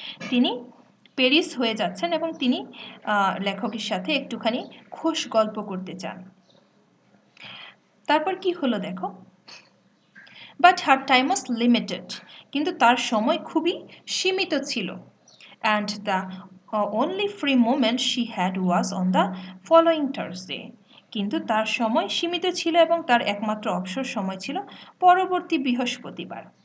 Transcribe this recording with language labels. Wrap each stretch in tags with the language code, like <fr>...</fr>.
<bn>তিনি প্যারিস হয়ে যাচ্ছেন এবং তিনি লেখকের সাথে একটুখানি খোশ গল্প করতে চান। তারপর কি হলো দেখো,</bn> <en>but her time was limited,</en> <bn>কিন্তু তার সময় খুবই সীমিত ছিল।</bn> <en>and the only free moment she had was on the following Thursday.</en> <bn>কিন্তু তার সময় সীমিত ছিল এবং তার একমাত্র অবসর সময় ছিল পরবর্তী বৃহস্পতিবার.</bn>